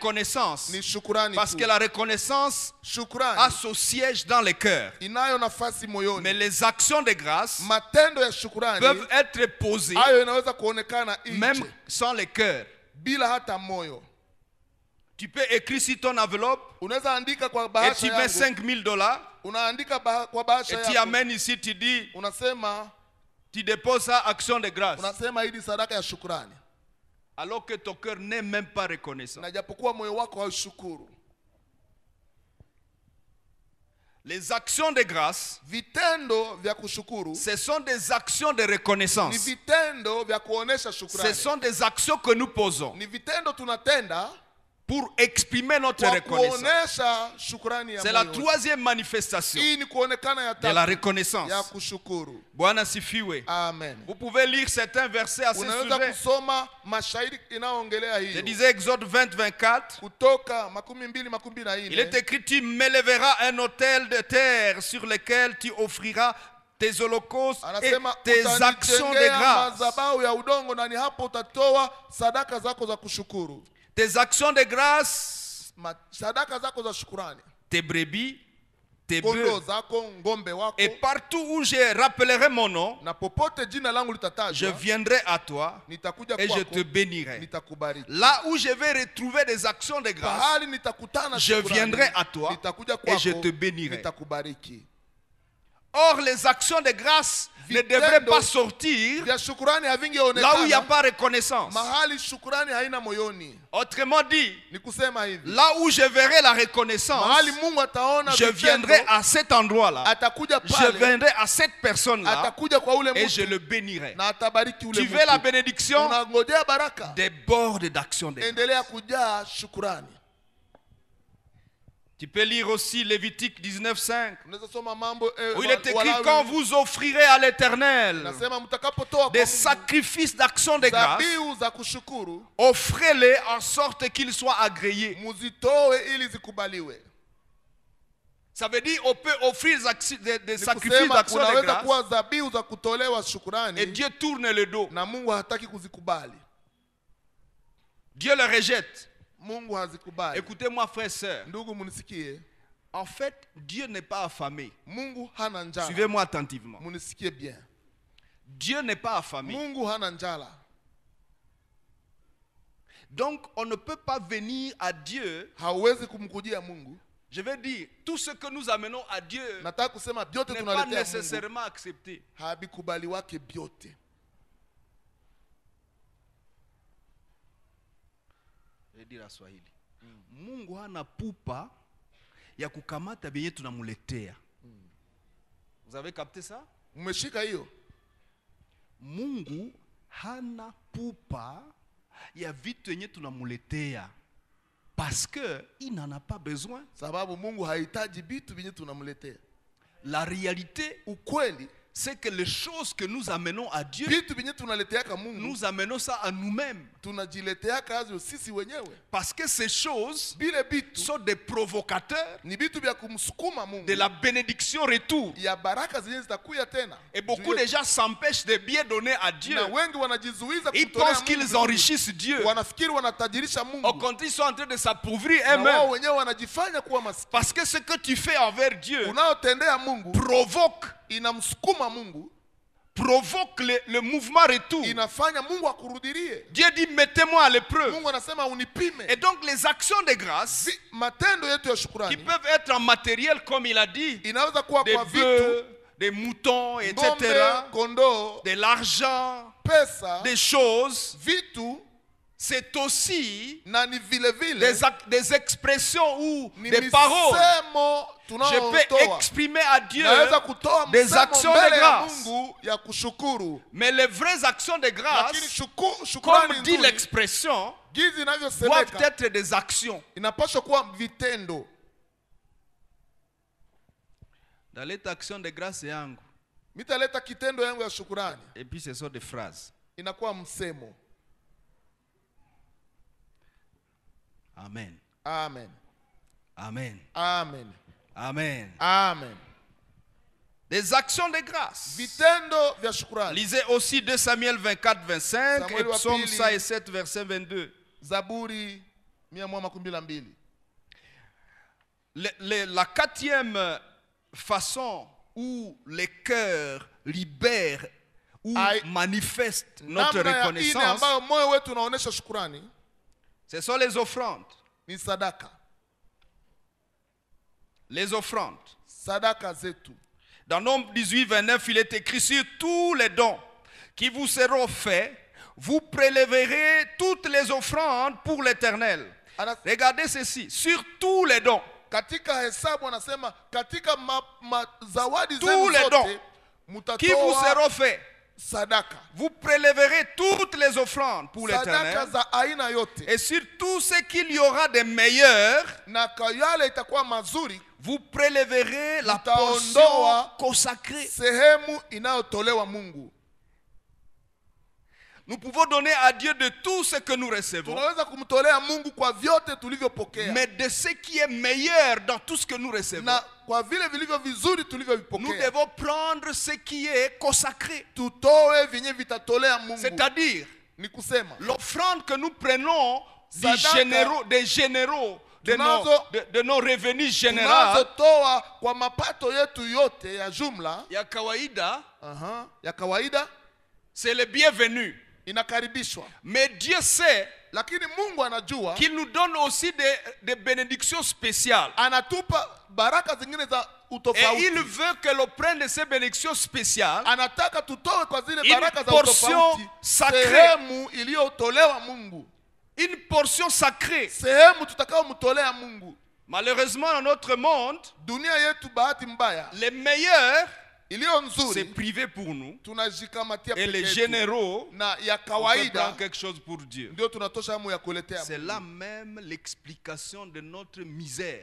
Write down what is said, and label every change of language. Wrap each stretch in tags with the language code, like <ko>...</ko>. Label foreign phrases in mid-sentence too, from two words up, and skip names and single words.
<fr>reconnaissance.</fr> <sw>ni shukrani</sw> <fr>Parce tu. que la reconnaissance a</fr> <sw>Shukrani</sw> <fr>son siège dans les cœurs.</fr> <sw>inayo nafasi</sw> <fr>Mais</fr> <sw>moyoni.</sw> <fr>les actions de grâce</fr> <sw>Matendo ya shukrani</sw> <fr>peuvent être posées</fr> <sw>hayo inaweza kuonekana</sw> <fr>même</fr> <sw>nje</sw> <fr>sans les cœurs.</fr> <sw>bila hata moyo.</sw> <fr>Tu peux écrire sur ton enveloppe</fr> <sw>Unaweza andika kwa</sw> <fr>et</fr> <sw>bahasha</sw> <fr>tu mets</fr> <sw>yangu.</sw> <fr>$5,000</fr> <sw>Unaandika kwa bahasha</sw> <fr>et tu</fr> <sw>yako.</sw> <fr>amènes ici, tu dis,</fr> <sw>Unasema</sw> <fr>tu déposes ça, action de grâce.</fr> <sw>unasema hii ni sadaka ya shukrani.</sw> <fr>Alors que ton cœur n'est même pas reconnaissant.</fr> <sw>Na japokuwa moyo wako haushukuru.</sw> <fr>Les actions de grâce,</fr> <sw>Vitendo vya kushukuru</sw> <fr>ce sont des actions de</fr> <sw>ni</sw> <fr>reconnaissance.</fr> <sw>vitendo vya kuonesha</sw> <fr>Ce</fr> <sw>shukrani.</sw> <fr>sont des actions que nous posons</fr> <sw>Ni vitendo tunatenda</sw> <fr>pour exprimer notre</fr> <sw>kwa</sw> <fr>reconnaissance.</fr> <sw>kuonesha shukrani ya</sw> <fr>C'est la</fr> <sw>moyo.</sw> <fr>troisième manifestation</fr> <sw>Hii ni kuonekana ya</sw> <fr>de la</fr> <sw>tatu</sw> <fr>reconnaissance.</fr> <sw>ya kushukuru. Bwana sifiwe. Amen.</sw> <fr>Vous pouvez lire certains versets à ce</fr> <sw>Unaweza</sw> <fr>sujet.</fr> <sw>kusoma mashairi inayoongelea</sw> <fr>Je</fr> <sw>hiyo.</sw> <fr>disais Exode 20-24.</fr> <sw>Kutoka 22:24.</sw> <fr>Il est écrit, tu m'élèveras un autel de terre sur lequel tu offriras tes holocaustes et</fr> <sw>Anasema</sw> <fr>tes actions de</fr> <sw>utanijengea</sw> <fr>grâce.</fr> <sw>madhabahu ya udongo na ni hapo utatoa sadaka zako za kushukuru.</sw> <fr>Tes actions de grâce,</fr> <sw>Sadaka zako za shukrani.</sw> <fr>tes brebis, tes</fr> <sw>Kondoo</sw> <fr>bœufs.</fr> <sw>zako, ngombe wako.</sw> <fr>Et partout où je rappellerai mon nom,</fr> <sw>Na popote jina langu</sw> <fr>je</fr> <sw>litatajwa,</sw> <fr>viendrai à toi</fr> <sw>nitakuja</sw> <fr>et je</fr> <sw>kwako,</sw> <fr>te bénirai.</fr> <sw>nitakubariki.</sw> <fr>Là où je vais retrouver des actions de grâce,</fr> <sw>Pahali nitakutana</sw> <fr>je</fr> <sw>shukrani,</sw> <fr>viendrai à toi</fr> <sw>nitakuja</sw> <fr>et je</fr> <sw>kwako,</sw> <fr>te bénirai.</fr> <sw>nitakubariki.</sw> <fr>Or, les actions de grâce ne</fr> <sw>Vitendo</sw> <fr>devraient pas sortir</fr> <sw>Vya shukrani</sw> <fr>là où il n'y a</fr> <sw>havingeonekana</sw> <fr>pas reconnaissance.</fr> <sw>mahali shukrani haina moyoni.</sw> <fr>Autrement dit,</fr> <sw>Ni kusema hivi,</sw> <fr>là où je verrai la reconnaissance,</fr> <sw>mahali Mungu ataona</sw> <fr>je viendrai</fr> <sw>vitendo,</sw> <fr>à cet endroit-là,</fr> <sw>atakuja</sw> <fr>je</fr> <sw>pale,</sw> <fr>viendrai à cette personne-là</fr> <sw>atakuja kwa ule</sw> <fr>et je</fr> <sw>mtu</sw> <fr>le bénirai.</fr> <sw>na atabariki ule</sw> <fr>Tu veux la</fr> <sw>mtu.</sw> <fr>bénédiction?</fr> <sw>Unangojea baraka,</sw> <fr>Déborde d'actions de grâce.</fr> <sw>endelea kujaa shukrani.</sw> <fr>Tu peux lire aussi Lévitique 19:5,</fr> <sw>Unaweza soma mambo</sw> <fr>où il est écrit,</fr> <sw>Walawi,</sw> <fr>quand vous offrirez à l'Éternel</fr> <sw>nasema mtakapotoa</sw> <fr>des</fr> <sw>kwa Mungu</sw> <fr>sacrifices d'action de grâce,</fr> <sw>dhabihu za kushukuru,</sw> <fr>offrez-les en sorte qu'ils soient agréés.</fr> <sw>muzitoe ili zikubaliwe.</sw> <fr>Ça veut dire on peut offrir des</fr> <sw>Ni</sw> <fr>sacrifices</fr> <sw>kusema</sw> <fr>d'action de</fr> <sw>kunaweza</sw> <fr>grâce</fr> <sw>kuwa dhabihu za kutolewa</sw> <fr>et</fr> <sw>shukrani</sw> <fr>Dieu tourne le dos.</fr> <sw>na Mungu hataki kuzikubali.</sw> <fr>Dieu le rejette.</fr> <sw>Mungu hazikubali.</sw> <fr>Écoutez-moi, frères et sœurs.</fr> <sw>Ndugu munisikie,</sw> <fr>En fait, Dieu n'est pas affamé.</fr> <sw>Mungu hana njala.</sw> <fr>Suivez-moi attentivement.</fr> <sw>Munisikie bien.</sw> <fr>Dieu n'est pas affamé.</fr> <sw>Mungu hana njala.</sw> <fr>Donc, on ne peut pas venir à Dieu.</fr> <sw>Hauwezi kumkujia Mungu.</sw> <fr>Je veux dire, tout ce que nous amenons à Dieu</fr> <sw>Nataka kusema vyote</sw> <fr>n'est pas</fr> <sw>tunaletea Mungu</sw> <fr>nécessairement accepté.</fr> <sw>habikubali wake vyote.</sw> <fr>Je vais dire à Swahili.</fr> <sw>Mungu hana pupa ya kukamata benye tunamuletea.</sw> <fr>Vous avez capté ça?</fr> <sw>Umeshika hiyo? Mungu hana pupa ya vitu yenye tunamuletea.</sw> <fr>Parce que il n'en a pas besoin.</fr> <sw>Sababu Mungu hahitaji vitu vyenye tunamletea.</sw> <fr>La réalité,</fr> <sw>Ukweli,</sw> <fr>c'est que les choses que nous amenons à Dieu,</fr> <sw>vitu vyenye tunaleteaka Mungu,</sw> <fr>nous amenons ça à nous-mêmes.</fr> <sw>tunajileteaka hazo sisi wenyewe.</sw> <fr>Parce que ces choses</fr> <sw>Bile vitu</sw> <fr>sont des provocateurs</fr> <sw>ni vitu vya kumsukuma Mungu</sw> <fr>de la bénédiction retour.</fr> <sw>ya baraka zenye zitakuya tena.</sw> <fr>Et beaucoup de gens s'empêchent de bien donner à Dieu.</fr> <sw>Na wengi wanajizuiza</sw> <fr>Ils</fr> <sw>kumtolea</sw> <fr>pensent</fr> <sw>Mungu</sw> <fr>qu'ils</fr> <sw>vizuri.</sw> <fr>enrichissent Dieu.</fr> <sw>Wanafikiri wanatajirisha</sw> <fr>Au</fr> <sw>Mungu.</sw> <fr>contraire, ils sont en train de s'appauvrir</fr> <sw>Na wao</sw> <fr>eux-mêmes.</fr> <sw>wenyewe wanajifanya kuwa maskini.</sw> <fr>Parce que ce que tu fais envers Dieu</fr> <sw>Unaotendea Mungu</sw> <fr>provoque</fr> <sw>inamsukuma Mungu,</sw> <fr>provoque le mouvement retour.</fr> <sw>inafanya Mungu akurudirie.</sw> <fr>Dieu dit mettez-moi à l'épreuve.</fr> <sw>Mungu anasema unipime.</sw> <fr>Et donc les actions de grâce</fr> <sw>Matendo yetu ya</sw> <fr>qui</fr> <sw>shukrani</sw> <fr>peuvent être en matériel comme il a dit,</fr> <sw>inaweza kuwa</sw> <fr>des</fr> <sw>kwa vitu,</sw> <fr>bœufs, des moutons, etc.,</fr> <sw>ng'ombe, kondoo,</sw> <fr>de l'argent,</fr> <sw>pesa,</sw> <fr>des choses,</fr> <sw>vitu,</sw> <fr>c'est aussi</fr> <sw>na ni vile vile</sw> <fr>des expressions ou</fr> <sw>ni</sw> <fr>des paroles.</fr> <sw>misemo</sw> <fr>Je</fr> <sw>tunayotoa.</sw> <fr>peux exprimer à Dieu</fr> <sw>Naweza kutoa</sw> <fr>des</fr> <sw>msemo</sw> <fr>actions de</fr> <sw>mbele ya</sw> <fr>grâce.</fr> <sw>Mungu ya kushukuru.</sw> <fr>Mais les vraies actions de</fr> <sw>Lakini</sw> <fr>grâce,</fr> <sw>shukrani</sw> <fr>comme dit</fr> <sw>nzuri,</sw> <fr>l'expression, gizi doivent</fr> <sw>inavyosemeka</sw> <fr>être des actions.</fr> <sw>inapaswa kuwa vitendo.</sw> <fr>Dans les actions de grâce yangu.</fr> <sw>Mitaleta kitendo yangu ya shukrani,</sw> <fr>Et puis ce sont des phrases.</fr> <sw>inakuwa msemo. Amen. Amen. Amen. Amen. Amen. Amen.</sw> <fr>Des actions de grâce.</fr> <sw>Vitendo vya shukrani.</sw> <fr>Lisez aussi 2 Samuel 24, 25 et</fr> <sw>Samuel wa</sw> <fr>Psaume</fr> <sw>pili.</sw> <fr>107, verset 22.</fr> <sw>Zaburi 112.</sw> <fr>La quatrième façon où les cœurs libèrent ou manifestent notre</fr> <sw>Namna ya ine</sw> <fr>reconnaissance,</fr> <sw>ambayo moyo wetu unaonesha shukrani</sw> <fr>ce sont les offrandes.</fr> <sw>ni sadaka.</sw> <fr>Les offrandes.</fr> <sw>Sadaka zetu.</sw> <fr>Dans Nombre 18, 29, il est écrit: sur tous les dons qui vous seront faits, vous prélèverez toutes les offrandes pour l'Éternel. Regardez ceci, sur tous les dons.</fr> <sw>Katika hesabu anasema katika zawadi</sw> <fr>Tous</fr> <sw>zenu</sw> <fr>les dons</fr> <sw>zote</sw> <fr>qui vous</fr> <sw>mutatoa</sw> <fr>seront faits,</fr> <sw>sadaka.</sw> <fr>vous prélèverez toutes les offrandes pour</fr> <sw>Sadaka</sw> <fr>l'Éternel.</fr> <sw>za aina yote.</sw> <fr>Et sur tout ce qu'il y aura de meilleur,</fr> <sw>Na kwa yale itakuwa mazuri,</sw> <fr>vous prélèverez la</fr> <sw>mutaondoa</sw> <fr>portion consacrée.</fr> <sw>sehemu inayotolewa Mungu.</sw> <fr>Nous pouvons donner à Dieu de tout ce que nous recevons,</fr> <sw>Tunaweza kumtolea Mungu kwa vyote tulivyopokea.</sw> <fr>mais de ce qui est meilleur dans tout ce que nous recevons,</fr> <sw>Na kwa vile vilivyo vizuri</sw> <fr>nous</fr> <sw>tulivyovipokea,</sw> <fr>devons prendre ce qui est consacré.</fr> <sw>tutoe vyenye vitatolea Mungu.</sw> <fr>C'est-à-dire,</fr> <sw>Ni kusema</sw> <fr>l'offrande que nous prenons</fr> <sw>Sadaka.</sw> <fr>des généraux, de</fr> <sw>Tunazo-</sw> <fr>nos revenus généraux,</fr> <sw>tunazotoa kwa mapato yetu yote ya jumla, ya kawaida, ya kawaida,</sw> <fr>c'est le bienvenu.</fr> <sw>inakaribishwa.</sw> <fr>Mais Dieu sait</fr> <sw>Lakini Mungu anajua</sw> <fr>qu'il nous donne aussi des bénédictions spéciales.</fr> <sw>anatupa baraka zingine za</sw> <fr>Et</fr> <sw>utofauti.</sw> <fr>il veut que l'on prenne de ces bénédictions spéciales</fr> <sw>Anataka tutoe kwa zile</sw> <fr>une</fr> <sw>baraka za</sw> <fr>portion</fr> <sw>utofauti</sw> <fr>sacrée.</fr> <sw>sehemu iliyotolewa Mungu,</sw> <fr>une portion sacrée.</fr> <sw>sehemu tutakayomtolea Mungu.</sw> <fr>Malheureusement, dans notre monde,</fr> <sw>Dunia yetu bahati mbaya,</sw> <fr>les meilleurs,</fr> <sw>iliyo</sw> <fr>c'est</fr> <sw>nzuri</sw> <fr>privé pour nous.</fr> <sw>tunajikamatia</sw> <fr>Et</fr> <sw>peke</sw> <fr>les</fr> <sw>yetu.</sw> <fr>généraux,</fr> <sw>Na ya</sw> <fr>on peut</fr> <sw>kawaida</sw> <fr>prendre quelque chose pour Dieu.</fr> <sw>ndio tunatosha hamu ya kuletea</sw> <fr>C'est</fr> <sw>Mungu.</sw> <fr>là même l'explication de notre misère.</fr>